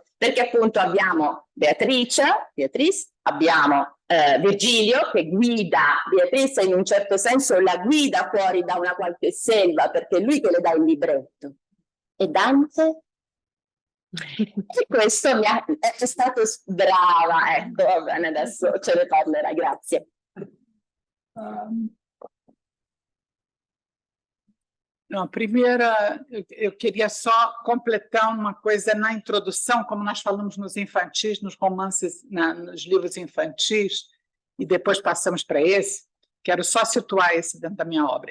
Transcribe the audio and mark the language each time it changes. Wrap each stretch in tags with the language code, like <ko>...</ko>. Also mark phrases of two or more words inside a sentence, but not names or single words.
<it>Perché appunto abbiamo Beatrice, abbiamo Virgilio che guida Beatrice, in un certo senso la guida fuori da una qualche selva, perché è lui che le dà il libretto. E Dante? E questo è stato brava, ecco, va bene, adesso ce ne parlerà, grazie.</it> <pt>Não, primeiro, eu queria só completar uma coisa na introdução, como nós falamos nos infantis, nos romances, nos livros infantis, e depois passamos para esse, quero só situar esse dentro da minha obra.</pt>